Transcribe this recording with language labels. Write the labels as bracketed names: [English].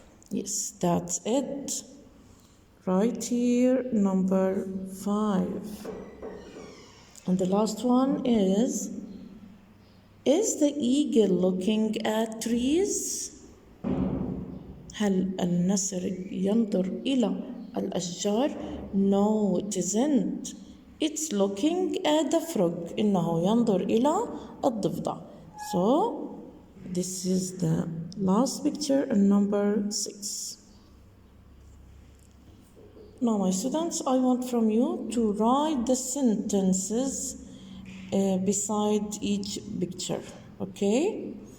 [English] Yes, that's it. Right here, number 5. And the last one is the eagle looking at trees? [Arabic] هل النسر ينظر إلى الأشجار؟ [English] No, it isn't. It's looking at the frog. [Arabic] إنه ينظر إلى الضفدع. [English] So, this is the last picture and number 6. Now, my students, I want from you to write the sentences beside each picture. Okay?